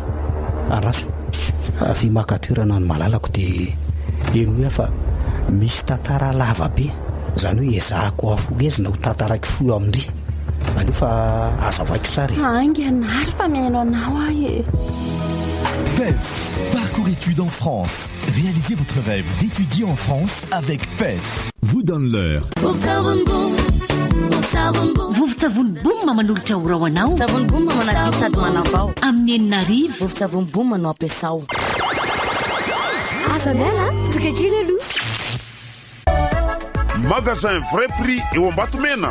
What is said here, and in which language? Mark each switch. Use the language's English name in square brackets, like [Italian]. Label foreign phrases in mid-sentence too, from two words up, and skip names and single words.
[Malagasy] Araso, avy maka toerana ny malalako dia eno hoe fa misy tantara lava be. Izany hoe ezahako afolezina ho tantaraiky fohy amindry. Aleo fa azavaiko tsara. Anganary fa miainao anao ahy. [French] PEF, parcours études en France. Réalisez votre rêve d'étudier en France avec PEF. Vous donne l'heure. [Malagasy] Vovon-tsavony boum manolotra ora ho anao. Savony boum manadio sady manavao. Amin'ny Eninarivo. Vovon-tsavony boum manao ampiasao. Asa miala, toka kely aloha. Magasin Vrai Prix eo Ambatomena.